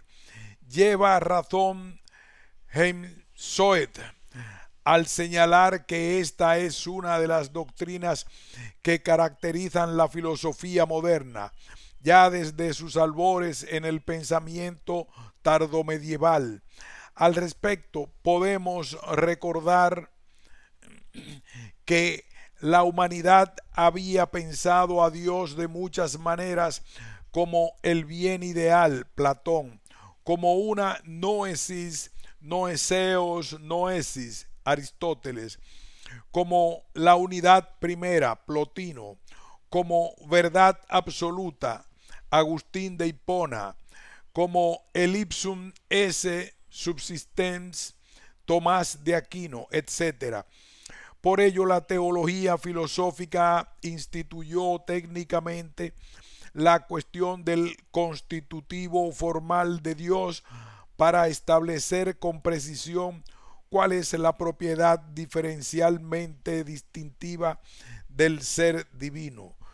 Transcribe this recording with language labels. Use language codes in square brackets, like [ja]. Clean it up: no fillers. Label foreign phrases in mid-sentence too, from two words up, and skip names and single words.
[es] Lleva razón Hemsöeth al señalar que esta es una de las doctrinas que caracterizan la filosofía moderna, ya desde sus albores en el pensamiento tardomedieval. Al respecto, podemos recordar que la humanidad había pensado a Dios de muchas maneras, como el bien ideal, Platón, como una [el] νόησις, νοήσεως, νόησις, [es] Aristóteles, como la unidad primera, Plotino, como verdad absoluta, Agustín de Hipona, como el [la] ipsum esse subsistens, [es] Tomás de Aquino, etc. Por ello, la teología filosófica instituyó técnicamente la cuestión del constitutivo formal de Dios para establecer con precisión cuál es la propiedad diferencialmente distintiva del ser divino.